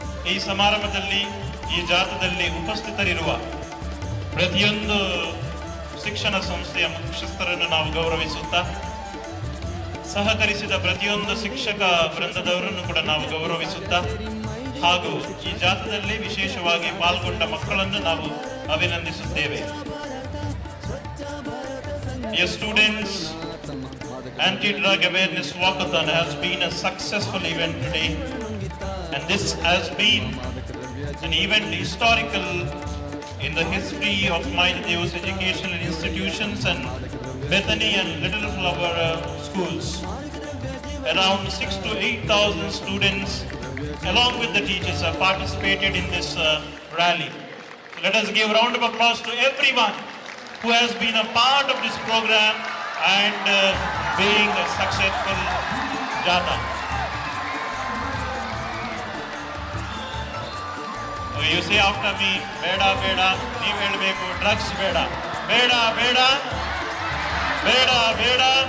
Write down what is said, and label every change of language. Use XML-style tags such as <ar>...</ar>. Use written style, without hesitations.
<kn>ಈ ಸಮಾರಂಭದಲ್ಲಿ ಈ ಜಾಥಾದಲ್ಲಿ ಉಪಸ್ಥಿತರಿರುವ ಪ್ರತಿಯೊಂದು ಶಿಕ್ಷಣ ಸಂಸ್ಥೆಯ ಮುಖ್ಯಸ್ಥರನ್ನು ನಾವು ಗೌರವಿಸುತ್ತಾ ಸಹಕರಿಸಿದ ಪ್ರತಿಯೊಂದು ಶಿಕ್ಷಕ ವೃಂದದವರನ್ನು ಕೂಡ ನಾವು ಗೌರವಿಸುತ್ತಾ ಹಾಗೂ ಈ ಜಾಥಾದಲ್ಲಿ ವಿಶೇಷವಾಗಿ ಪಾಲ್ಗೊಂಡ ಮಕ್ಕಳನ್ನು ನಾವು ಅಭಿನಂದಿಸುತ್ತೇವೆ.</kn> <en>Dear students, anti-drug awareness walkathon has been a successful event today, and this has been an event historical in the history of 𝐒𝐻 educational institutions and Bethany and Little Flower schools. Around 6,000 to 8,000 students along with the teachers have participated in this rally. Let us give a round of applause to everyone who has been a part of this program and being a successful jatha. You say after me,</en> <kn>Beda, Beda, ನೀವು ಹೇಳಬೇಕು, drugs ಬೇಡ, ಬೇಡ, ಬೇಡ, ಬೇಡ, ಬೇಡ.</kn>